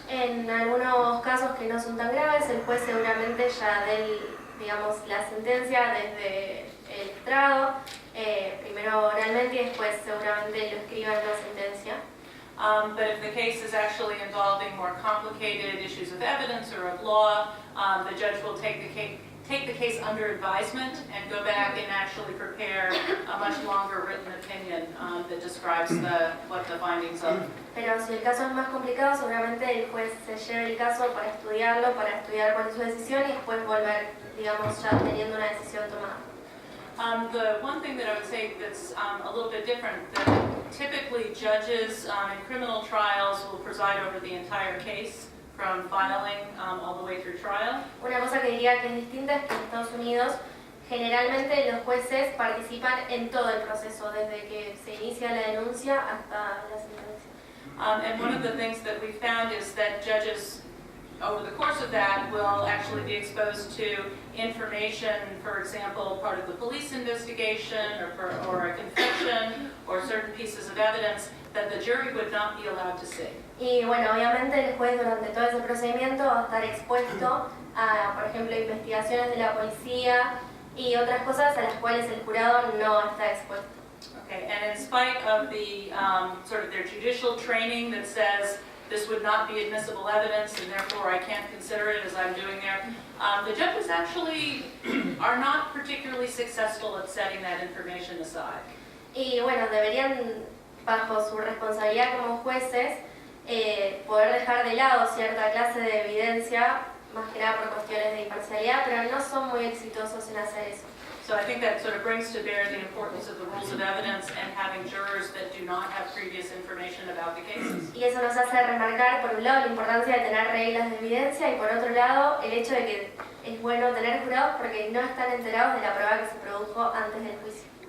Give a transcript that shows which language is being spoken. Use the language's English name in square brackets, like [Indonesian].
[Spanish] En algunos casos que no son tan graves, el juez seguramente ya dé, digamos, la sentencia desde el estrado, primero oralmente y después seguramente lo escriba en la sentencia. [English] But if the case is actually involving more complicated issues of evidence or of law, the judge will take the case under advisement and go back and actually prepare a much longer written opinion that describes what the findings are. [Spanish] Pero si el caso es más complicado, seguramente el juez se lleve el caso para estudiarlo, para estudiar cuál es su decisión y después volver, digamos, ya teniendo una decisión tomada. [English] The one thing that I would say that's a little bit different, that typically judges in criminal trials will preside over the entire case from filing all the way through trial. [Spanish] Una cosa que diría que es distinta es que en Estados Unidos generalmente los jueces participan en todo el proceso, desde que se inicia la denuncia hasta la sentencia. [English] And one of the things that we found is that judges over the course of that will actually be exposed to information, for example, part of the police investigation or a confession or certain pieces of evidence that the jury would not be allowed to see. [Spanish] Y bueno, obviamente el juez durante todo ese procedimiento va a estar expuesto a, por ejemplo, investigaciones de la policía y otras cosas a las cuales el jurado no está expuesto. [English] Okay, and in spite of the sort of their judicial training that says this would not be admissible evidence and therefore I can't consider it as I'm doing there, the judges actually are not particularly successful at setting that information aside. [Spanish] Y bueno, deberían, bajo su responsabilidad como jueces, poder dejar de lado cierta clase de evidencia, más que nada por cuestiones de imparcialidad, pero no son muy exitosos en hacer eso. [English] So I think that sort of brings to bear the importance of the rules of evidence and having jurors that do not have previous information about the cases. [Spanish] Y eso nos hace remarcar, por un lado, la importancia de tener reglas de evidencia y por otro lado, el hecho de que es bueno tener jurados porque no están enterados de la prueba que se produjo antes del juicio.